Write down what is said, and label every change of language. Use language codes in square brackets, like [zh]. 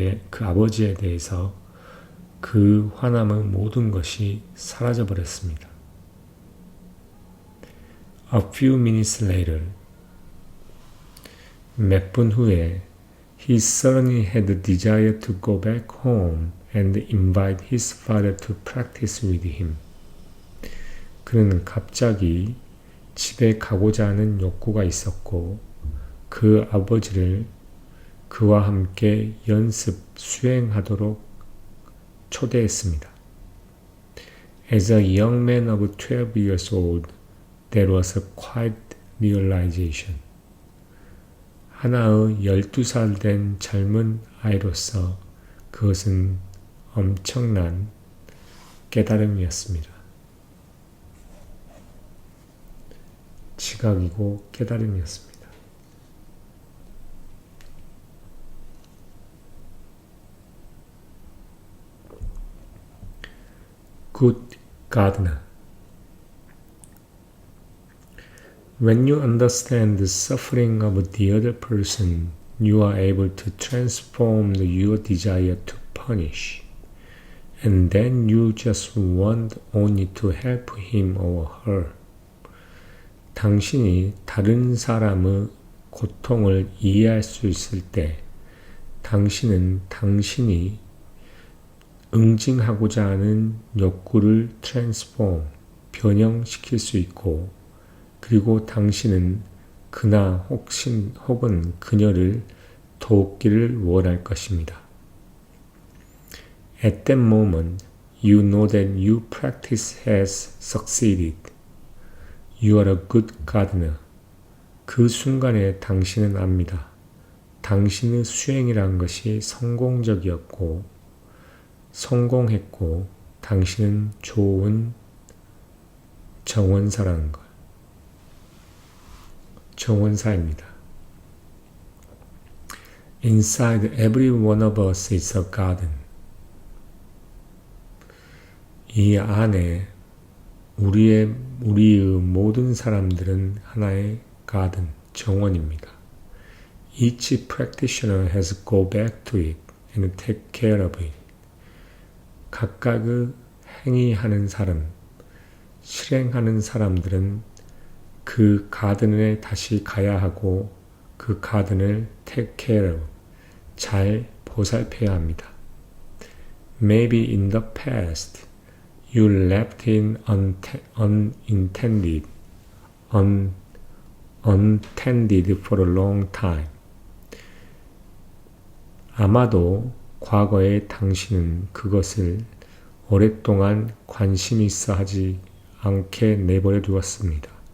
[ko] 그 아버지에 대해서 그 화남의 모든 것이 사라져 버렸습니다. [en] A few minutes later, [ko] 몇 분 후에 [en] he suddenly had the desire to go back home and invite his father to practice with him. [ko] 그는 갑자기 집에 가고자 하는 욕구가 있었고 그 아버지를 그와 함께 연습 수행하도록 초대했습니다. [en] As a young man of 12 years old, there was a quiet realization. [ko] 하나의 12살 된 젊은 아이로서 그것은 엄청난 깨달음이었습니다. 지각이고 깨달음이었습니다. [en] Good gardener. When you understand the suffering of the other person, you are able to transform your desire to punish. And then you just want only to help him or her. [ko] 당신이 다른 사람의 고통을 이해할 수 있을 때 당신은 당신이 응징하고자 하는 욕구를 변형시킬 수 있고 그리고 당신은 그나 혹은 그녀를 돕기를 원할 것입니다. [en] At that moment, you know that your practice has succeeded. You are a good gardener. [ko] 그 순간에 당신은 압니다. 당신의 수행이란 것이 성공했고 당신은 좋은 정원사라는 것. 정원사입니다. [en] Inside every one of us is a garden. [ko] 이 안에 우리의 모든 사람들은 하나의 가든, 정원입니다. [en] Each practitioner has to go back to it and take care of it. [ko] 각각의 행위하는 사람, 실행하는 사람들은 그 가든에 다시 가야 하고 그 가든을 [en] take care of, [ko] 잘 보살펴야 합니다. [en] Maybe in the past, you left it untended for a long time. [ko] 아마도 과거에 당신은 그것을 오랫동안 관심 있어 하지 않게 내버려 두었습니다.